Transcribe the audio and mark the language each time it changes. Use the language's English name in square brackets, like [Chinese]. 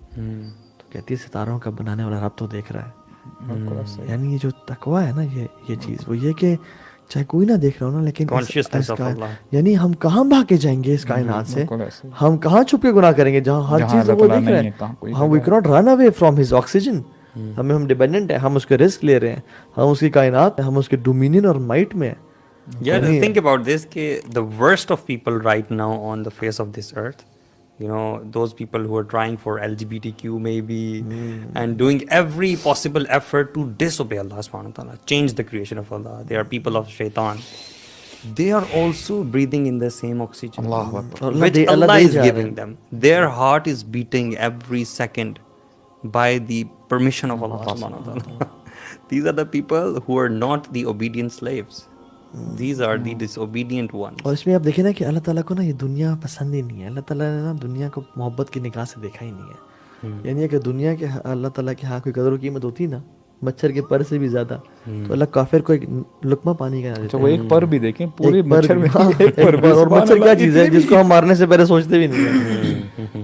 [Urdu] تو کہتی ہے ستاروں کا بنانے والا رب تو دیکھ رہا ہے. یعنی یہ جو تقویٰ ہے نا یہ چیز وہ یہ کہ چاہے کوئی نہ دیکھ رہا ہو نا, لیکن یعنی ہم کہاں بھاگ کے جائیں گے اس کائنات سے, ہم کہاں چھپ کے گناہ کریں گے جہاں ہر چیز وہ دیکھ رہے ہیں. ہم [English] we can't run away from his oxygen, [Urdu] ہم ڈیپینڈنٹ ہیں, ہم اس کے رسک لے رہے ہیں, ہم اس کی کائنات, ہم اس کے ڈومینین اور مائٹ میں ہیں. [English] Yeah, think about this کہ the worst of people right now on the face of this earth, you know, those people who are trying for LGBTQ maybe and doing every possible effort to disobey Allah subhanahu wa ta'ala, change the creation of Allah. They are people of shaitan. They are also breathing in the same oxygen which Allah is giving them. Their heart is beating every second by the permission of Allah subhanahu wa ta'ala. These are the people who are not the obedient slaves. These are the disobedient ones. [Urdu] اور اس میں آپ دیکھیں نا کہ اللہ تعالیٰ کو نا یہ دنیا پسند ہی نہیں ہے. اللہ تعالیٰ نے نا دنیا کو محبت کی نگاہ سے دیکھا ہی نہیں ہے. یعنی اگر دنیا کے اللہ تعالیٰ کے ہاں کوئی قدر و قیمت ہوتی نا مچھر کے پر سے بھی زیادہ, تو اللہ کافر کو ایک لقمہ پانی کا نہ دیتا. وہ ایک پر بھی دیکھیں پورے مچھر میں, اور مچھر کیا چیز ہے جس کو ہم مارنے سے پہلے سوچتے بھی نہیں ہیں.